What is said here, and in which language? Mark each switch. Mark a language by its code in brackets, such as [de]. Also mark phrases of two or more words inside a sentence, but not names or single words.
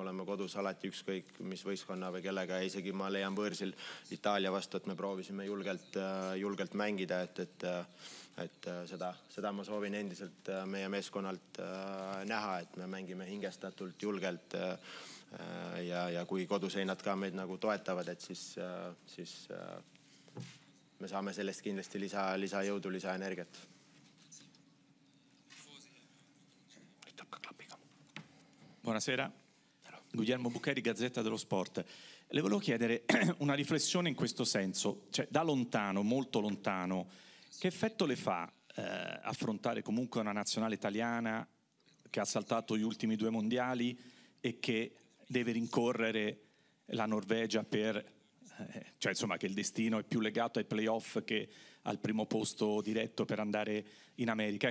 [et] oleme kodus alati ükskõik mis võistkonna või kellega, isegi ma leian võõrsil Itaalia vastu, et me proovisime julgelt mängida, et seda ma soovin endiselt meie meeskonnalt näha, et me mängime hingestatult, julgelt ja kui koduseinad ka meid nagu toetavad, et siis me saame sellest kindlasti lisajõudu, lisaenergiat. [it] Buonasera, Guglielmo Buccheri, Gazzetta dello Sport. Le volevo chiedere una riflessione in questo senso, cioè da lontano, molto lontano, che effetto le fa affrontare comunque una nazionale italiana che ha saltato gli ultimi 2 mondiali e che deve rincorrere la Norvegia cioè insomma che il destino è più legato ai playoff che al primo posto diretto per andare in America.